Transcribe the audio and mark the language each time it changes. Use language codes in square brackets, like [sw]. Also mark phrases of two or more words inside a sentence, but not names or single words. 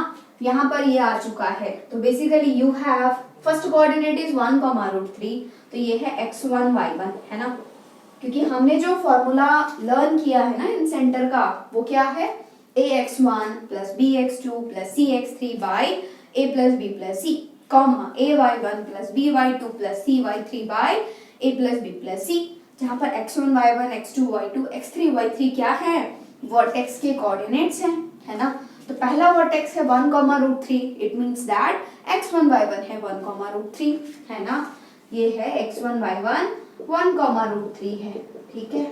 [hi] यहाँ पर ये आ चुका है तो [en] basically you have first coordinate is [hi] 1, √3, तो ये है x1, y1, है ना। क्योंकि हमने जो [en] formula learn [hi] किया है ना इन सेंटर का वो क्या है, ax1 + bx2 + cx3 by a + b + c, ay1 + by2 + cy3 by a + b + c, जहाँ पर x1, y1, x2, y2, x3, y3 क्या है, वर्टेक्स के कोऑर्डिनेट्स हैं, है ना। तो पहला वर्टेक्स है 1, √3, [en] it means that [hi] x1, y1 है 1, √3, है ना। ये है x1, y1 1, √3 है, ठीक है।